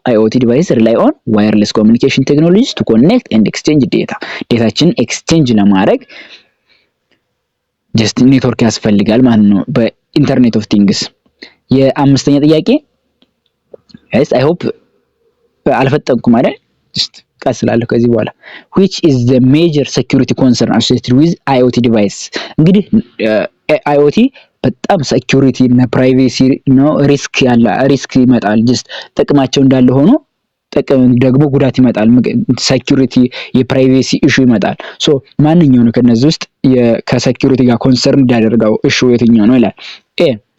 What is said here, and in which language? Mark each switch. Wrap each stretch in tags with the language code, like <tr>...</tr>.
<en>አይኦቲ ዲቫይስ ሪላይ ኦን ዋየርለስ ኮሚኒኬሽን ቴክኖሎጂስ ቱ ኮኔክት ኤንድ ኤክስቼንጅ</en> <am>ዴታችን ኤክስቼንጅ ለማድረግ ጀስት ኔትወርክ ያስፈልጋል ማለት ነው</am> <en>በኢንተርኔት ኦፍ ቲንግስ።</en> <am>የአምስተኛ ጥያቄ</am> <en>ጋይስ አይ ሆፕ</en> <am>አልፈጠንኩም አይደል? ጀስት ቀስላለሁ ከዚህ በኋላ</am> <en>which is the major security concern associated with IoT device?</en> <am>እንግዲህ IoT በጣም ሴኩሪቲ እና ፕራይቬሲ ነው ሪስክ ይመጣል። ጀስት ጥቅማቸው እንዳለ ሆኖ ጥቅም ደግሞ ጉዳት ይመጣል። ሴኩሪቲ የፕራይቬሲ ኢሹ ይመጣል። ሶ ማንኛው ነው ከነዚህ ውስጥ ከሴኩሪቲ ጋር ኮንሰርን ያደርገው ኢሹ የትኛው ነው ይላል። ኤ</am>